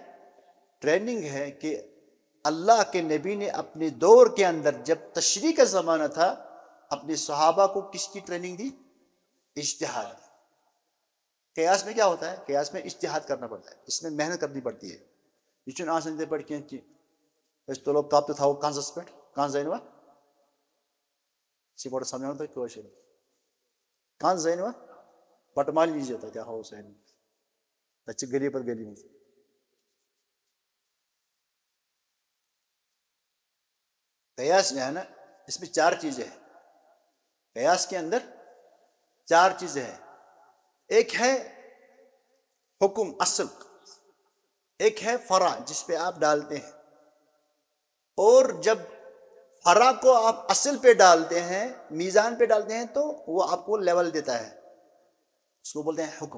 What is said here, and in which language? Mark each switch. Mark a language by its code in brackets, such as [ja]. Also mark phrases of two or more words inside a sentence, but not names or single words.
[ur] ٹریننگ ہے کہ اللہ کے نبی نے اپنے دور کے اندر جب تشریح کا زمانہ تھا اپنے صحابہ کو کس کی ٹریننگ دی؟ اجتہاد۔ قیاس میں کیا ہوتا ہے؟ قیاس میں اجتہاد کرنا پڑتا ہے، اس میں محنت کرنی پڑتی ہے۔ [ks] یہ چھُنہٕ آسان یِتھے پٲٹھۍ کینٛہہ کہ أسۍ تُلو کپ تہٕ تھاوو کنزس پٮ۪ٹھ، کنٛز أنۍوا؟ چھِ گۄڈٕ سمجھاوان تۄہہِ کٲشِر، کنٛز أنۍوا؟ بٹہٕ مالیُن ییٖزیو تَتہِ ہاوو سٲری، تَتہِ چھِ گلی پتہٕ گلی منٛز۔ [ur] قیاس جو ہے نا اس میں چار چیزیں ہیں، قیاس کے اندر چار چیزیں ہیں۔ ایک ہے حکم اصل، ایک ہے فرع جس پہ آپ ڈالتے ہیں، اور جب فرع کو آپ اصل پہ ڈالتے ہیں، میزان پہ ڈالتے ہیں تو وہ آپ کو لیول دیتا ہے، اس کو بولتے ہیں حکم۔